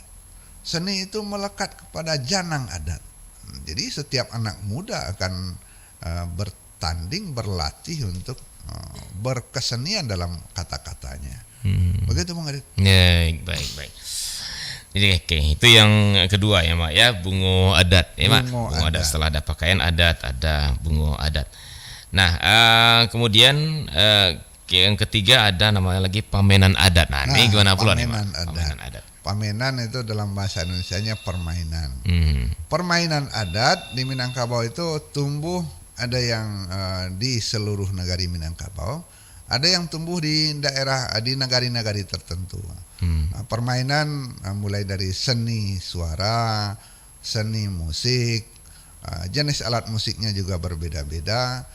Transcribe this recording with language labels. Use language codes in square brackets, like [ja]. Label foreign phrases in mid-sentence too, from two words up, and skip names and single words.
[id] Seni itu melekat kepada janang adat. Jadi setiap anak muda akan bertanding, berlatih untuk berkesenian dalam kata-katanya. Begitu Bung Adit. Ya, baik. Jadi oke, itu yang kedua ya Mak ya, [min] bungo adat [id] ya Mak. Bungo [min] Bungo adat. [id] adat. Setelah ada pakaian adat, ada [min] bungo adat. [id] Nah, kemudian yang ketiga ada namanya lagi [min] pamenan adat. [id] Nah, ini gimana pula nih Mak? [min] Pamenan adat. Pamenan adat. [id] Pamenan itu dalam bahasa Indonesianya permainan. Permainan adat di Minangkabau itu tumbuh, ada yang di seluruh negari Minangkabau, ada yang tumbuh di daerah, di negari-negari tertentu. Nah, permainan mulai dari seni suara, seni musik, jenis alat musiknya juga berbeda-beda.